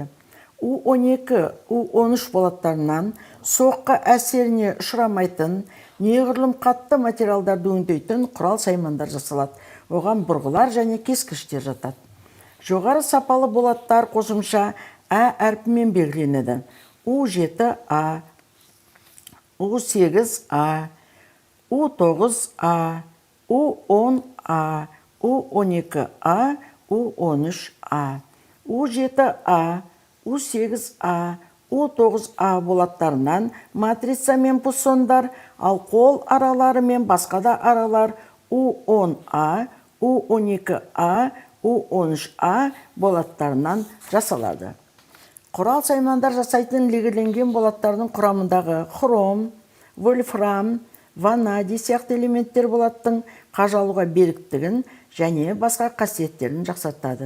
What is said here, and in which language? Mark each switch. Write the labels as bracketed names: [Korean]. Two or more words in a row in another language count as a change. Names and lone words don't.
[Kazakh] U12, U13 болаттарынан соққы әсеріне ұшырамайтын неғұрлым қатты материалдарды өңдейтін құрал саймандар жасалады. Оған бұрғылар және кескіштер жатады. Жоғары сапалы болаттар қосымша А әрпімен белгіленеді. U7A, U8A, U9A, U10A, U12A, U13A. U7A, U8A, U9A болаттарынан матрица мен пуссондар, ал қол аралары мен басқа да аралар U10A, U12A, U13A болаттарынан жасалады. Құрал саймандар жасайтын легірленген болаттардың құрамындағы хром, вольфрам, ванадий сияқты элементтер болаттың қажалуға беріктігін және басқа қасиеттерін жақсартады.